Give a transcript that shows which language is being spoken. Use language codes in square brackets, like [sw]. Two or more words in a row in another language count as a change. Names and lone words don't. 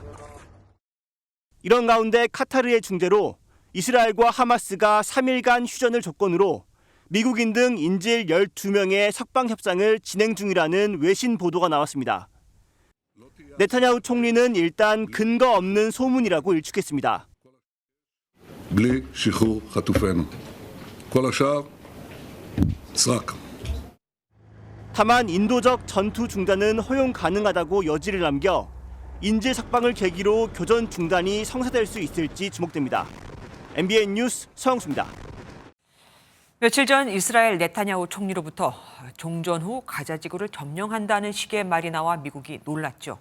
[ko] 이런 가운데 카타르의 중재로 이스라엘과 하마스가 3일간 휴전을 조건으로 미국인 등 인질 12명의 석방 협상을 진행 중이라는 외신 보도가 나왔습니다. 네타냐후 총리는 일단 근거 없는 소문이라고 일축했습니다. [he] בלי שחרור חטופינו. כל השאר סרק. [ko] 다만 인도적 전투 중단은 허용 가능하다고 여지를 남겨 인질 석방을 계기로 교전 중단이 성사될 수 있을지 주목됩니다. MBN 뉴스 서영수입니다. 며칠 전 이스라엘 네타냐후 총리로부터 종전 후 가자 지구를 점령한다는 식의 말이 나와 미국이 놀랐죠.